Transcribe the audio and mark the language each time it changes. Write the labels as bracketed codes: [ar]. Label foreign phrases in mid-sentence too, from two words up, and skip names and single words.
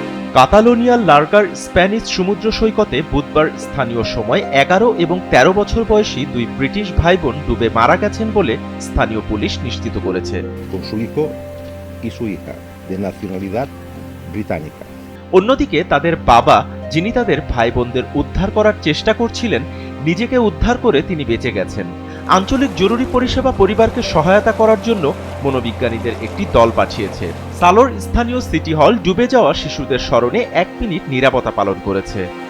[bn] কাতালোনিয়ার লার্গার স্প্যানিশ সমুদ্র সৈকতে বুধবার স্থানীয় সময় 11 এবং 13 বছর বয়সী দুই ব্রিটিশ ভাইবোন ডুবে মারা গেছেন বলে স্থানীয় পুলিশ নিশ্চিত করেছে। [es] con su hijo y su hija, de nacionalidad británica. [bn] অন্যদিকে তাদের বাবা, যিনি তাদের ভাই বোনদের উদ্ধার করার চেষ্টা করছিলেন, নিজেকে উদ্ধার করে তিনি বেঁচে গেছেন। আঞ্চলিক জরুরি পরিষেবা পরিবারকে সহায়তা করার জন্য মনোবিজ্ঞানীদের একটি দল পাঠিয়েছে। সালোর স্থানীয় সিটি হল ডুবে যাওয়া শিশুদের স্মরণে 1 মিনিট নীরবতা পালন করেছে।